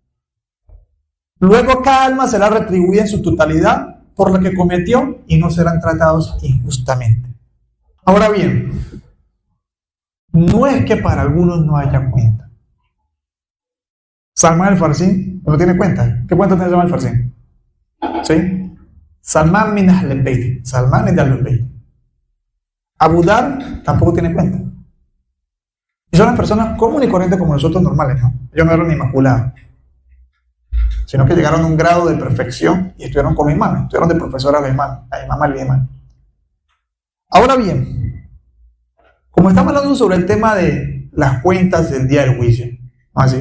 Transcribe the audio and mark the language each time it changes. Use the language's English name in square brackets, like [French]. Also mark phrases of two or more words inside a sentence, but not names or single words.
[Spanish] Luego cada alma será retribuida en su totalidad por lo que cometió y no serán tratados injustamente. Ahora bien, no es que para algunos no haya cuenta. Salman al-Farsi no tiene cuenta. ¿Qué cuenta tiene Salman al-Farsi? ¿Sí? [Arabic] سلمان من أهل البيت. [Spanish] Salman es de [Arabic] أهل البيت. [Spanish] Abu Dar tampoco tiene cuenta. Y son las personas comunes y corrientes como nosotros normales, ¿no? Ellos no eran inmaculados, sino que llegaron a un grado de perfección y estuvieron como imanes, estuvieron de profesor a la imam al-imam. Ahora bien, como estamos hablando sobre el tema de las cuentas del día del juicio, ¿no así?